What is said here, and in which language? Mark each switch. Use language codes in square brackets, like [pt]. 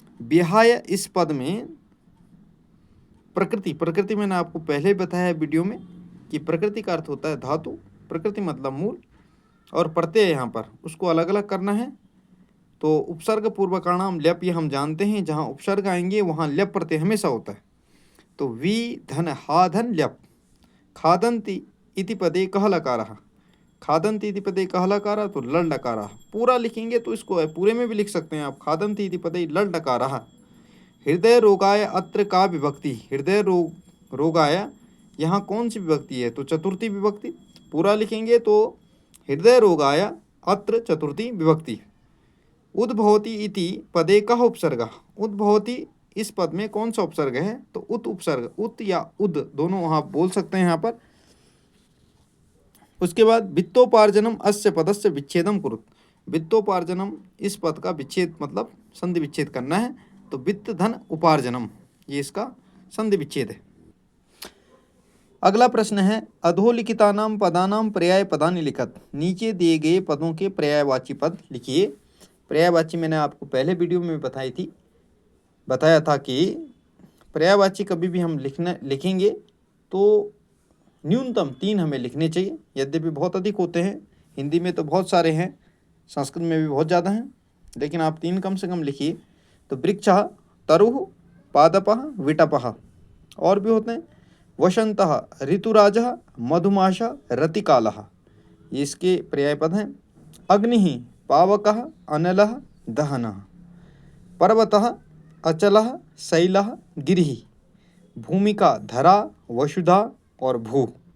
[hi] विहाय इस पद में प्रकृति मैंने आपको पहले बताया वीडियो में कि प्रकृति का अर्थ होता है धातु, प्रकृति मतलब मूल, और प्रत्यय यहाँ पर उसको अलग अलग करना है। तो उपसर्ग पूर्वकाणाम ल्यप, ये हम जानते हैं, जहाँ उपसर्ग आएंगे वहाँ ल्यप प्रत्यय हमेशा होता है। तो वी धन हा धन ल्यप। [sa] खादन्ति इति पदे कः लकारः। खादन्ति इति पदे कः लकारः, तो लड़ लकारः। [hi] पूरा लिखेंगे तो इसको पूरे में भी लिख सकते हैं आप, खादन्ति इति पदे लड़ लकारः। [sa] हृदय रोगाय अत्र का विभक्ति। [hi] हृदय रोगाय यहाँ कौन सी विभक्ति है? तो चतुर्थी विभक्ति। पूरा लिखेंगे तो हृदय रोगाय अत्र चतुर्थी विभक्ति। [sa] उद्भवति इति पदे कः उपसर्गः। [hi] उद्भवति इस पद में कौन सा उपसर्ग है? तो उत उपसर्ग, उत या उद दोनों आप बोल सकते हैं यहाँ पर। उसके बाद [sa] वित्तोपार्जनम अस्य पदस्य विच्छेदम कुरुत्। [hi] वित्तोपार्जनम इस पद का विच्छेद मतलब संधि विच्छेद करना है। तो वित्त धन उपार्जनम, ये इसका संधि विच्छेद है। अगला प्रश्न है [sa] अधोलिखितानां पदानां पर्याय पदानि लिखत। [hi] नीचे दिए गए पदों के पर्यायवाची पद लिखिए। पर्यायवाची मैंने आपको पहले वीडियो में बताया था कि पर्यायवाची कभी भी हम लिखेंगे तो न्यूनतम 3 हमें लिखने चाहिए। यद्यपि बहुत अधिक होते हैं, हिंदी में तो बहुत सारे हैं, संस्कृत में भी बहुत ज़्यादा हैं, लेकिन आप 3 कम से कम लिखिए। [sa] तो वृक्षः, तरुः, पादपः, विटपः। [hi] और भी होते हैं [sa] वसंतः, ऋतुराजः, मधुमासः, रतिकालः, ये इसके पर्याय पद हैं। अग्निः, पावकः, अनलः, दहनः। पर्वतः, अचलः, शैलः, गिरिः। भूमिका, धरा, वसुधा और भू।